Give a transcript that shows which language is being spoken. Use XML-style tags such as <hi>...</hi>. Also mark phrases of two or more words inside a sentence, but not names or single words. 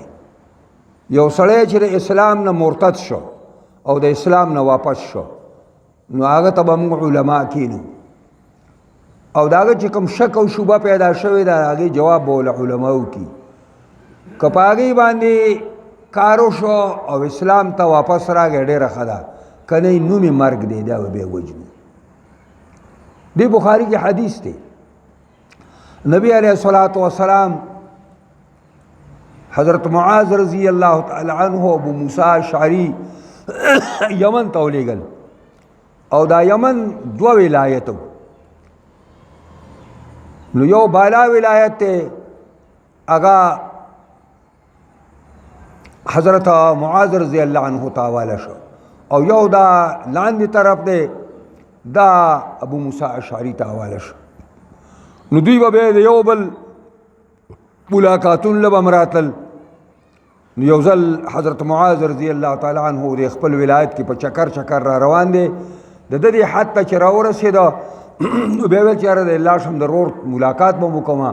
<ps>یو سړی چې د اسلام نه مرتد شو او د اسلام نه واپس شو، نو هغه ته به موږ علما کینو، او د هغه چې کوم شک او شبه پیدا شوی ده د هغې جواب به له علماو کي. که په هغې باندې کار وشو او اسلام ته واپس راغی ډېره ښه ده، که نه نوم یې مرګ دی، دا به بیا وجنو. دې بخاري کې حدیث دی، نبی</ps> <ar>علیہ الصلاۃ والسلام</ar> <ps>حضرت معاذ</ps> <ar>رضی اللہ تعالی عنہ</ar> <ps>ابو موسیٰ اشعری یمن ته ولېږل، او دا یمن دوه ولایتو، نو یو بالا ولایت دی هغه حضرت معاذ</ps> <ar>رضی اللہ عنہ</ar> <ps>ته حواله شو، او یو دا لاندې طرف دی دا ابو موسیٰ اشعری ته حواله شو. نو دوی به بیا د یو بل ملاقاتون له به راتلل. نو یو ځل حضرت معاذ</ps> <ar>رضی الله تعالی عنہ</ar> <ps>د خپل ولایت کې په چکر چکر را روان دی، د دې حد ته چې راورسېده نو بیا ویل چې یاره د لاړ شم د رور ملاقات به مو کومه.</ps>